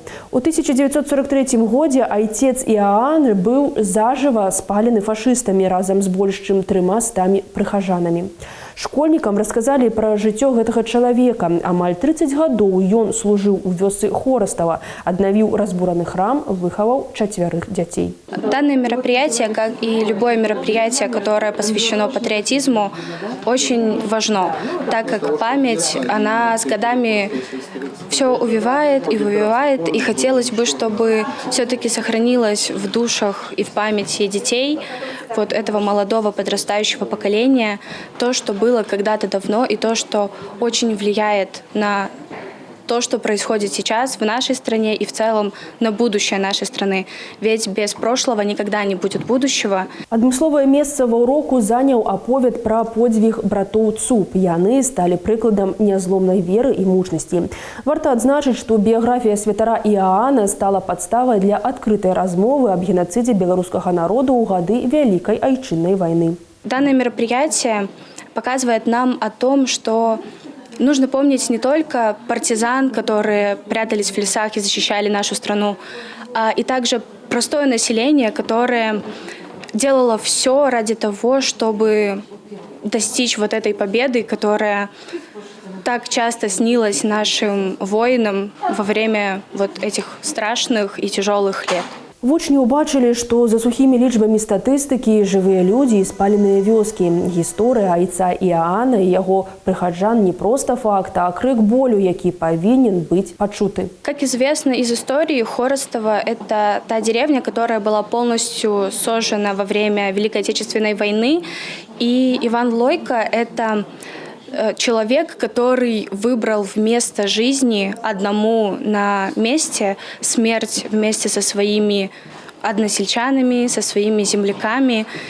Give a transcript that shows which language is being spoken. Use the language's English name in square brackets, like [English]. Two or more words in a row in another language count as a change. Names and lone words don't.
[Belarusian] У 1943 годзе айцец Іаан быў зажыва спалены фашыстамі разам з больш чым 300 прыхажанамі. Школьнікам расказалі пра жыццё гэтага чалавека. Амаль 30 гадоў ён служыў у вёсцы Хорастава, аднавіў разбураны храм, выхаваў 4 дзяцей. [Russian] Данное мероприятие, как и любое мероприятие, которое посвящено патриотизму, очень важно, так как память, она с годами все увевает и вывивает, и хотелось бы, чтобы все-таки сохранилось в душах и в памяти детей вот этого молодого подрастающего поколения то, что было когда-то давно, и то, что очень влияет на то, что происходит сейчас в нашей стране и в целом на будущее нашей страны. Ведь без прошлого никогда не будет будущего. [Belarusian] Адмысловае месца ва ўроку заняў аповед пра подзвіг братоў Цуп. Яны сталі прыкладам нязломнай веры і мужнасці. Варта адзначыць, што біяграфія святара Іаана стала падставай для адкрытай размовы аб геноцидзе беларускага народу ў гады Вялікай айчыннай вайны. [Russian] Данное мероприятие показывает нам о том, что нужно помнить не только партизан, которые прятались в лесах и защищали нашу страну, а и также простое население, которое делало все ради того, чтобы достичь вот этой победы, которая так часто снилась нашим воинам во время вот этих страшных и тяжелых лет. [Belarusian] Вучні ўбачылі, што за сухімі лічбамі статыстыкі жывыя людзі і спаленыя вёскі. Гісторыя айца Іаана і яго прыхаджан не проста факт, а крык болю, які павінен быць пачуты. [Russian] Как известно из истории, Хоростово – это та деревня, которая была полностью сожжена во время Великой Отечественной войны. И Иван Лойко – это человек, который выбрал вместо жизни одному на месте смерть вместе со своими односельчанами, со своими земляками.